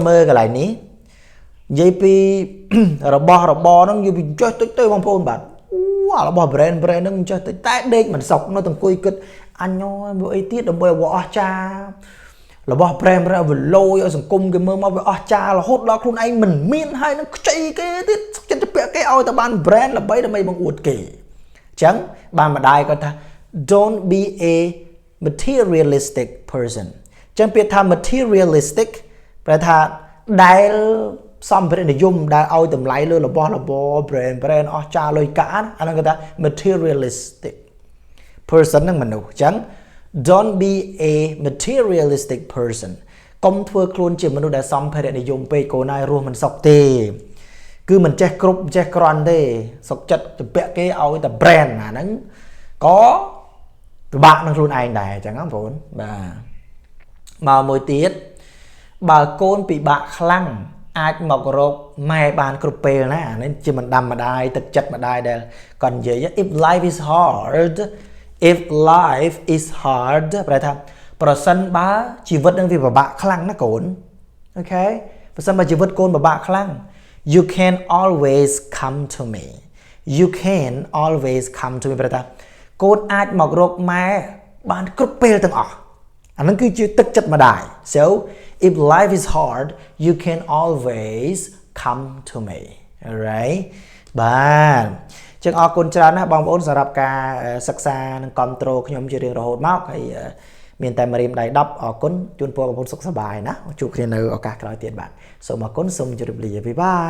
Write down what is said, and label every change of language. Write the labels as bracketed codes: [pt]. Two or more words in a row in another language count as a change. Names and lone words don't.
[km] មើលកន្លែងនេះនិយាយពីរបស់របរហ្នឹងនិយាយពីចុះតិចទៅបងប្អូនបាទអូរបស់ brand ហ្នឹងចុះតិចតែដេកមិនសុកនៅអង្គុយគិតអញមកអីទៀតដើម្បីឲ្យអស់ចារបស់ brand វាលយឲ្យសង្គមគេមើល មកវាអស់ចារហូតដល់ខ្លួនឯងមិនមានហើយនឹងខ្ចីគេទៀតចិត្តទៅពាក់គេឲ្យតែបាន brand ដើម្បីបង្អួតគេអញ្ចឹងបានម្ដាយគាត់ថា [en] don't be a materialistic person [km] អញ្ចឹ ងពាក្យថា materialistic ប្រែថាដែលសម្ភារៈនិយមដែលឲ្យតម្លៃលើរបស់របរ brand អស់ចាលុយកាក់អាហ្នឹងគេថា [en] materialistic person [km] ហ្នឹងមនុស្ស អញ្ចឹង [en] don't be a materialistic person [km] កុំធ្វើខ្លួនជាមនុស្សដែលសម្ភារៈនិយមពេកកូនហើយរស់មិនសុខទេគឺមិនចេះគ្រប់ចេះក្រន់ទេសុខចិត្តទៅពាក់គេឲ្យតែ brand អាហ្នឹងក៏ពិបាកនឹងខ្លួនឯងដែរអញ្ចឹងបងប្អូនបាទមកមួយទៀតបើកូនពិបាកខ្លាំងអាចមករកម៉ែបានគ្រប់ពេលណាអានេះជាមិនដាំម្ដាយទឹកចិត្តម្ដាយដែលគាត់និយាយ [en] if life is [km] hard ប្រែថាប្រសិនបើជីវិតនឹងវាពិបាកខ្លាំងណាកូនអូខេប្រសិនបើជីវិតកូនពិបាកខ្លាំង [en] you can always come to me [km] ប្រែថាកូនអាចមករកម៉ែបានគ្រប់ពេលទាំងអស់អានឹងគឺជាទឹកចិត្តម្ដាយ [en] so if life is hard you can always come to me [km] alright បាទចឹងអរគុណច្រើនណាស់បងប្អូនសម្រាប់ការសិក្សានិងគ្រប់គ្រងខ្ញុំជារៀងរហូតមកហើយមានតែម្រាមដៃ10អរគុណជូនពរបងប្អូនសុខសប្បាយណាជួបគ្នានៅឱកាសក្រោយទៀតបាទសូមអរគុណសូមជម្រាបលាបាយបាយ